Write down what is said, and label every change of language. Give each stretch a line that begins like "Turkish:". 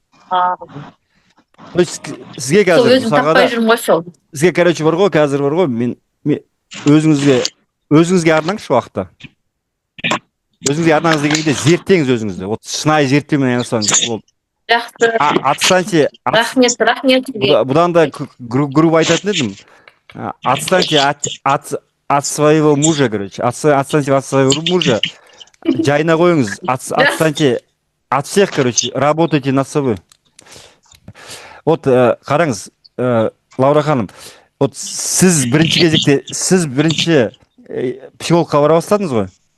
Kazakh: То есть сізге қазір сізге, короче, бар ғой, қазір бар ғой, мен өзіңізге арнаңызшы уақытта. Өзіңізге арнаңыз дегенде зерттеңіз өзіңізді. Вот шынайы зерттеумен айналыссаңыз болды. Жақсы. Рахмет. Бұдан да грубо айтатын едім.
Russian: Отстаньте от своего мужа, короче. Отстаньте от своего мужа.
Kazakh: Жайына қойыңыз.
Russian: Отстаньте от всех, короче. Работайте над собой.
Kazakh: Вот қараңыз, Лаура ханым. Вот сіз бірінші психологқа бара бастадыңыз ғой.